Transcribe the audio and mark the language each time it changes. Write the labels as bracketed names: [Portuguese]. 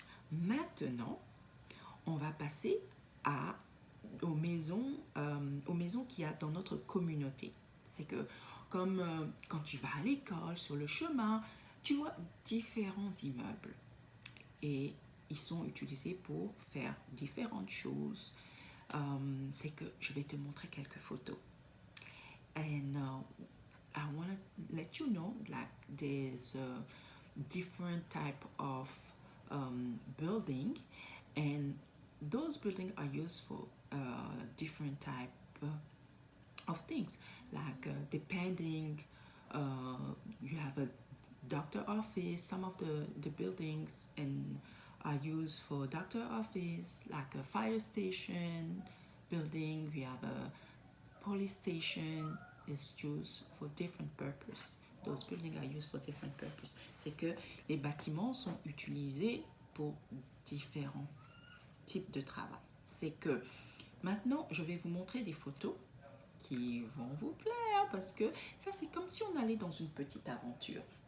[French] Maintenant, on va passer aux maisons qu'il y a dans notre communauté. C'est que comme quand tu vas à l'école, sur le chemin, tu vois différents immeubles et ils sont utilisés pour faire différentes choses. C'est que je vais te montrer quelques photos. [English] And I want to let you know like there's a different type of building, and those buildings are used for different type of things, like depending you have a doctor office. Some of the buildings and are used for doctor office, like a fire station building. We have a police station is used for different purpose. Those buildings are used for different purpose. [French] C'est que les bâtiments sont utilisés pour différents types de travail. C'est que maintenant, je vais vous montrer des photos qui vont vous plaire parce que ça, c'est comme si on allait dans une petite aventure.